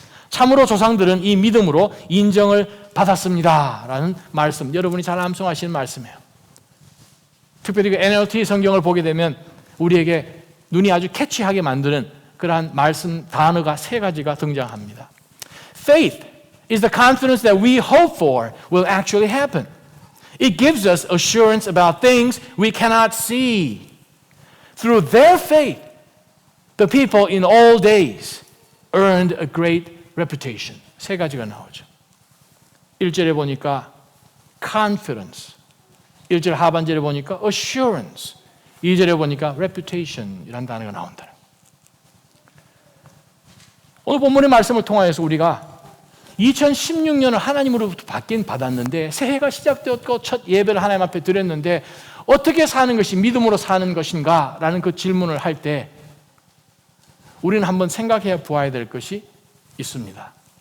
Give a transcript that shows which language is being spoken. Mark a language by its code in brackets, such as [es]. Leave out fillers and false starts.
[ko] 참으로 조상들은 이 믿음으로 인정을 받았습니다 라는 말씀, 여러분이 잘 암송하시는 말씀이에요. 특별히 그 NLT 성경을 보게 되면 우리에게 눈이 아주 캐치하게 만드는 그러한 말씀 단어가 3가지가 등장합니다. [en] Faith is the confidence that we hope for will actually happen. It gives us assurance about things we cannot see. Through their faith, the people in all days earned a great reputation. [ko] 3가지가 나오죠. 1절에 보니까 confidence, 1절 하반절에 보니까 assurance, 2절에 보니까 reputation이라는 단어가 나온다. 오늘 본문의 말씀을 통하여서 우리가 2016년을 하나님으로부터 받았는데 새해가 시작되었고 첫 예배를 하나님 앞에 드렸는데 어떻게 사는 것이 믿음으로 사는 것인가 라는 그 질문을 할 때 우리는 한번 생각해 보아야 될 것이 있습니다.